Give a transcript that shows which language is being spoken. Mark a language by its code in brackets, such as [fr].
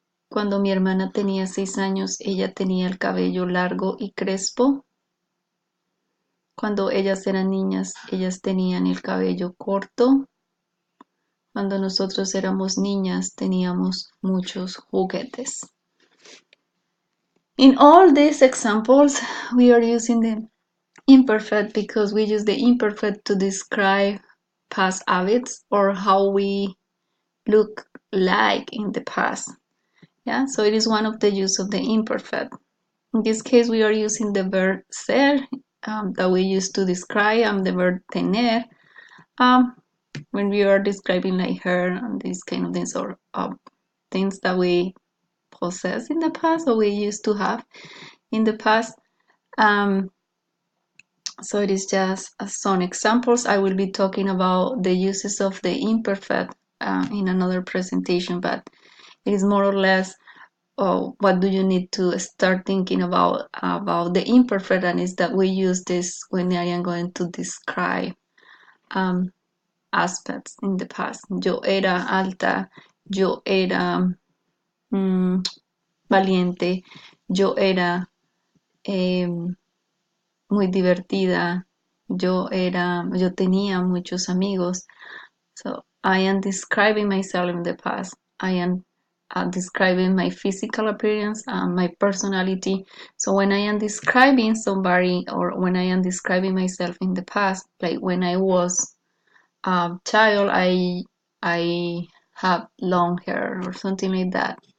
[es] Cuando mi hermana tenía 6 años, ella tenía el cabello largo y crespo. Cuando ellas eran niñas, ellas tenían el cabello corto. Cuando nosotros éramos niñas, teníamos muchos juguetes. [en] In all these examples, we are using the imperfect because we use the imperfect to describe past habits or how we look like in the past. Yeah, so it is one of the use of the imperfect. In this case, we are using the verb ser that we use to describe the verb tener when we are describing like her and these kind of things or things that we possess in the past or we used to have in the past. So it is just some examples. I will be talking about the uses of the imperfect in another presentation, but it is more or less what do you need to start thinking about the imperfect, and is that we use this when I am going to describe aspects in the past. [es] Yo era alta, yo era valiente, yo era muy divertida, yo tenía muchos amigos. [en] So I am describing myself in the past. I am describing my physical appearance, my personality. So when I am describing somebody or when I am describing myself in the past, like when I was a child, I have long hair or something like that.